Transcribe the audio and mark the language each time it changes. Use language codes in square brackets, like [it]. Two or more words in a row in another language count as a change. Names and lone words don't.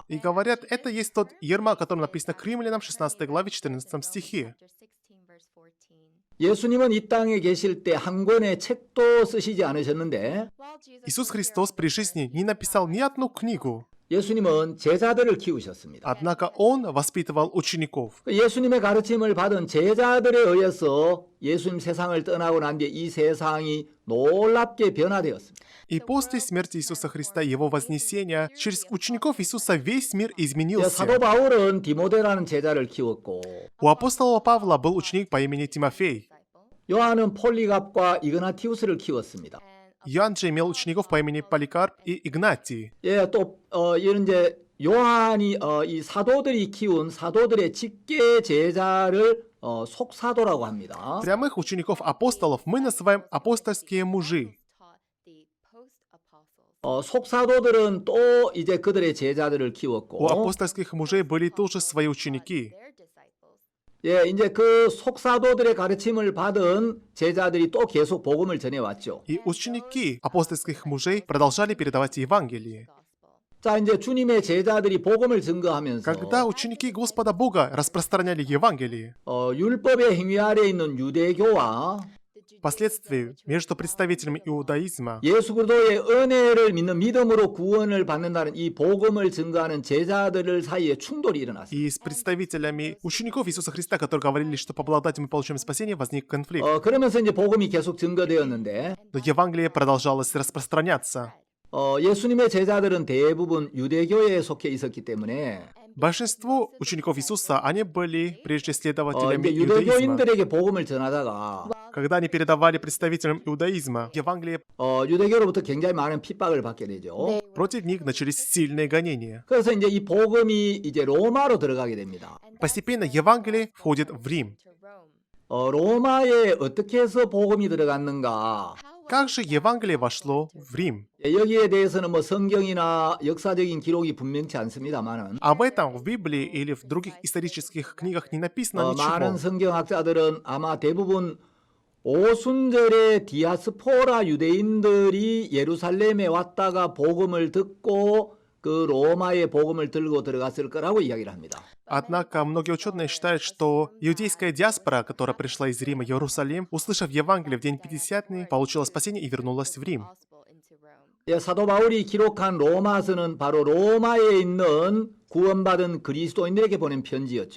[ru] И говорят, это есть тот Ерма, о котором написано к Римлянам 16 главе 14 стихе. [ko] 예수님은 이 땅에 계실 때 한 권의 책도 쓰시지 않으셨는데 [ru] Иисус Христос при жизни не написал ни одну книгу. [ko] 예수님은 제자들을 키우셨습니다. [ru] Однако Он воспитывал учеников. [ko] 예수님의 가르침을 받은 제자들에 의해서 예수님 세상을 떠나고 난 뒤에 이 세상이 놀랍게 변화되었습니다. [ru] И после смерти Иисуса Христа и Его вознесения, через учеников Иисуса весь мир изменился. [ko] 사도 바울은 디모데라는 제자를 키웠고 [ru] У апостола Павла был ученик по имени Тимофей. [ko] 요한은 폴리갑과 이그나티우스를 키웠습니다. [ru] Иоанн же имел учеников по имени Поликарп и Игнатий. [ko] 예, 또 이런 이제 요한이 이 사도들이 키운 사도들의 직계 제자를 속사도라고 합니다. [ru] Прямых учеников апостолов мы называем апостольские мужи. [ko] 속사도들은 또 이제 그들의 제자들을 [ru] У [ko] 키웠고 [ru] апостольских мужей были тоже свои ученики. [ko] 예, 이제 그 속사도들의 가르침을 받은 제자들이 또 계속 복음을 전해왔죠. [ru] И ученики апостольских мужей продолжали передавать Евангелие. [ko] 자, 이제 주님의 제자들이 복음을 증거하면서 [ru] Когда ученики Господа Бога распространяли Евангелие, [ko] 율법의 행위 아래에 있는 유대교와 [ru] впоследствии между представителями иудаизма [ko] 예수 그리스도의 은혜를 믿는 믿음으로 구원을 받는다는 이 복음을 증거하는 제자들 사이에 충돌이 일어났습니다. [ru] и с представителями учеников Иисуса Христа, которые говорили, что по благодати мы получаем спасение, возник конфликт. [ko] 그러면서 이제 복음이 계속 증거되었는데 [ru] Но Евангелие продолжалось распространяться. [ko] 예수님의 제자들은 대부분 유대교에 속해 있었기 때문에 [ru] Большинство учеников Иисуса, они были прежде следователями [ko] 이제 [ru] иудаизма. [ko] 유대교인들에게 복음을 전하다가 [ru] Когда они передавали представителям иудаизма Евангелие, [ko] 유대교로부터 굉장히 많은 핍박을 받게 되죠. [ru] против них начались сильные гонения. [ko] 그래서 이제 이 복음이 이제 로마로 들어가게 됩니다. [ru] Постепенно Евангелие входит в Рим. [ko] 로마에 어떻게 해서 복음이 들어갔는가? [ru] Как же Евангелие вошло в Рим? [ko] 여기에 대해서는 뭐 성경이나 역사적인 기록이 분명치 않습니다만은 [ru] Об этом в Библии или в других исторических книгах не написано [ko] 많은 [ru] ничего. [ko] 성경학자들은 아마 대부분 오순절에 디아스포라 유대인들이 예루살렘에 왔다가 복음을 듣고 그 로마의 복음을 들고 들어갔을 거라고 이야기를 합니다. [ru] Однако многие ученые считают, что иудейская диаспора, которая пришла из Рима в Иерусалим, услышав Евангелие в день Пятидесятный, получила спасение и вернулась в Рим. [ko] 사도 바울이 기록한 로마서는 바로 로마에 있는 구원받은 그리스도인들에게 보낸 편지였죠.